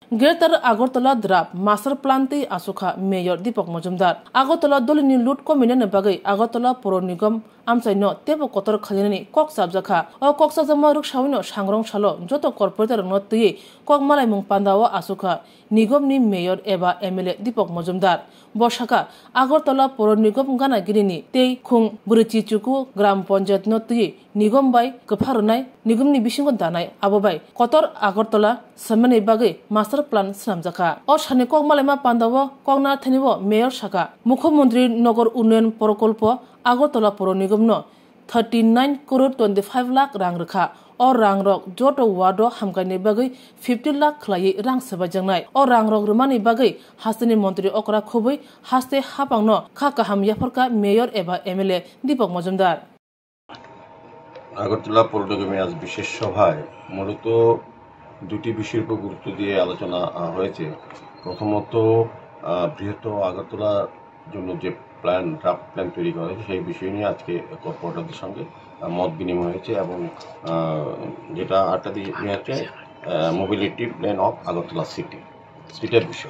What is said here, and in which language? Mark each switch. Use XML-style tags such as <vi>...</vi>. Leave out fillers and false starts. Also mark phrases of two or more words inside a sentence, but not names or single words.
<trp>গ্রেটার আগরতলা দ্রাপ মাস্টার প্লান্টে আসুখা মেয়র দীপক মজুমদার আগরতলা দলনি লুট কমিনে বাগै আগরতলা পৌর নিগম আমসাইनो तेबो कतर खालिनी कक साबजाखा ओ कक साबजामा रुक साविनो सांग्रं सालो जत कर्पोरेटर न तुये कक मालाय मुं पान्दाव आसुखा निगमनि मेयर एबा एमएलए दीपक मजुमदार बसाखा আগরতলা পৌর নিগম गानागिरिनि तेई खुं बुरिचिचुकु ग्राम पंचायत न तुये निगम बाय गफारनाय निगमनि बिसिंग दानाय आबो बाय कतर আগরতলা सामने बागै मास्टर प्लान सामजाखा ओ साने कक मालायमा पान्दाव ककना थेनिबो मेयर साखा मुख्यमंत्री नगर उन्नयन प्रकल्प আগরতলা পৌর নিগম 39 करोड़ 25 लाख रां रखा और रां रक जट वार्ड हामगायनि बागै 50 लाख खलायै रां सबायजांनाय और रां रक रुमानि बागै हास्तेनि मन्त्री अकरा खुबै हास्ते हापांनो खा काहाम याफरका मेयर एबा एमएलए दीपक मजुमदार</trp> <bn>আগরতলা পৌর নিগমে আজ বিশেষ সভায় মূলত দুটি বিষয়ের উপর গুরুত্ব দিয়ে আলোচনা হয়েছে। প্রথমত বৃহত্তর আগরতলার জন্য যে</bn> <en>draft plan</en> <bn>তৈরি করা হয়েছে সেই বিষয় নিয়ে আজকে কর্পোরেটরদের সঙ্গে মত বিনিময় হয়েছে এবং যেটা আটটা দিয়ে হচ্ছে</bn> <en>mobility plan of Agartala city</en> <bn>বিষয়।</bn>